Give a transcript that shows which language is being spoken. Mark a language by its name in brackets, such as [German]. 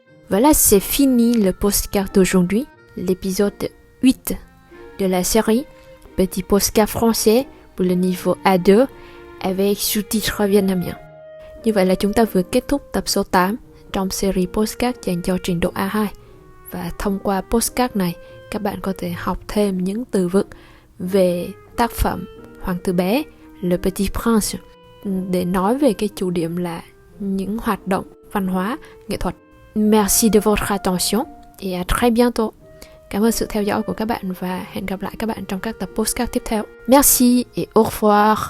[French] Voilà, c'est fini le postcard d'aujourd'hui, l'épisode 8 de la série Petit postcard français pour le niveau A2 avec sous-titres vietnamien. [Vietnamese] Như vậy là chúng ta vừa kết thúc tập số 8 trong series postcard dành cho trình độ A2. Và thông qua postcard này, các bạn có thể học thêm những từ vựng về tác phẩm Hoàng tử bé, Le Petit Prince, để nói về cái chủ điểm là những hoạt động văn hóa, nghệ thuật. [French] Merci de votre attention et à très bientôt. [Vietnamese] Cảm ơn sự theo dõi của các bạn và hẹn gặp lại các bạn trong các tập podcast tiếp theo. [French] Merci et au revoir.